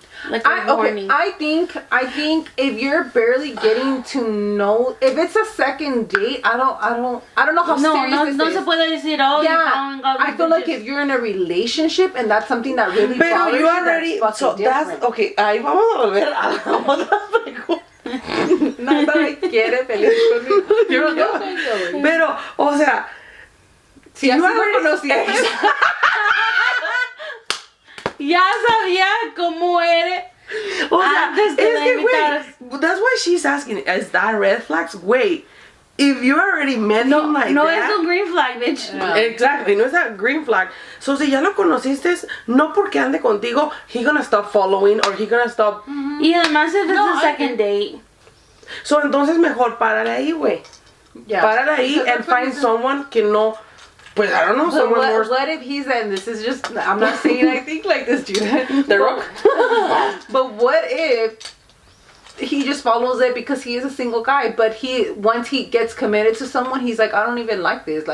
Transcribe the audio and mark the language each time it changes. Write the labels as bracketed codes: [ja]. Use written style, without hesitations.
[en] Like a warning. I think if you're barely getting to know, if it's a second date, I don't know how serious this is. [es] No se puede decir, oh, [en] yeah, I feel like if you're in a relationship and that's something that really bothers you, already, that's fucking different. [es] Okay, ahí vamos a volver a la otra pregunta. Nada quiere pelear conmigo. Pero, o sea, si así lo conocías. Ya sabía cómo eres. O sea, es que, [en] wait, that's why she's asking, is that red flags? Wait, if you already met him like [es] no No es un green flag, bitch. [en] No. Exactly, [es] no es [en] a green flag. So, [es] si ya lo conociste, no porque ande contigo, [en] he gonna stop following or he gonna stop. [es] Y además, [en] if it's a second date. [es] So, entonces mejor párale ahí, güey. [en] Yeah. [es] Párale ahí [en] and find someone [es] que no. Pues [en] I don't know. Someone more. What if he's and this is just? I'm not saying I think like this, Judith. The Rock. But what if he just follows it because he is a single guy? But once he gets committed to someone, he's like, I don't even like this.